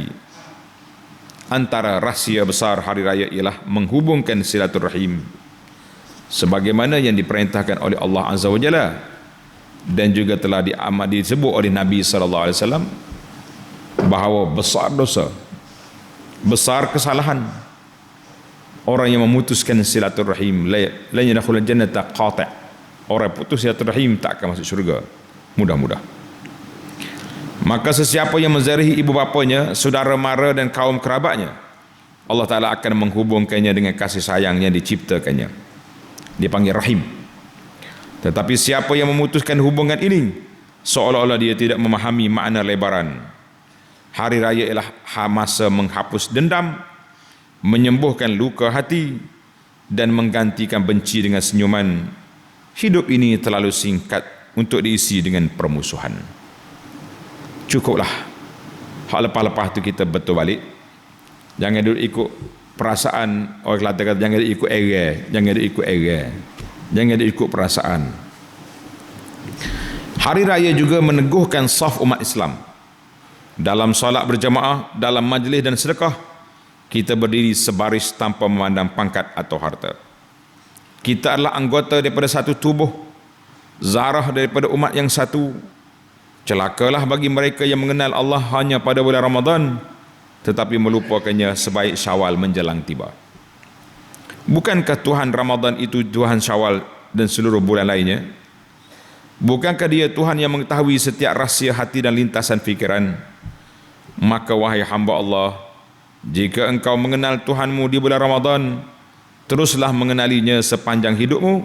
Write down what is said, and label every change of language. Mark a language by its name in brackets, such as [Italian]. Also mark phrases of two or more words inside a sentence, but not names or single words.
[Malay] Antara rahsia besar hari raya ialah menghubungkan silaturahim, sebagaimana yang diperintahkan oleh Allah [Arabic] Azza wa Jalla [Malay] dan juga telah disebut oleh Nabi SAW, bahawa besar dosa, besar kesalahan orang yang memutuskan silaturahim. [Arabic] لا يدخل الجنة قاطع'. [Malay] Orang putus silaturahim tak akan masuk syurga mudah-mudah. Maka sesiapa yang menzalihi ibu bapanya, saudara mara dan kaum kerabatnya, Allah Ta'ala akan menghubungkannya dengan kasih sayang yang diciptakannya. Dipanggil rahim. Tetapi siapa yang memutuskan hubungan ini, seolah-olah dia tidak memahami makna lebaran. Hari raya ialah masa menghapus dendam, menyembuhkan luka hati, dan menggantikan benci dengan senyuman. Hidup ini terlalu singkat untuk diisi dengan permusuhan. Cukuplah. Hak lepas-lepas tu kita betul balik. Jangan duduk ikut perasaan. Orang Kelantan kata jangan duduk ikut era, jangan duduk ikut era, jangan duduk ikut perasaan. Hari raya juga meneguhkan saf umat Islam. Dalam solat berjamaah, dalam majlis dan sedekah, kita berdiri sebaris tanpa memandang pangkat atau harta. Kita adalah anggota daripada satu tubuh, zarah daripada umat yang satu. Celakalah bagi mereka yang mengenal Allah hanya pada bulan Ramadan, tetapi melupakannya sebaik Syawal menjelang tiba. Bukankah Tuhan Ramadan itu Tuhan Syawal dan seluruh bulan lainnya? Bukankah dia Tuhan yang mengetahui setiap rahsia hati dan lintasan fikiran? Maka wahai hamba Allah, jika engkau mengenal Tuhanmu di bulan Ramadan, teruslah mengenalinya sepanjang hidupmu.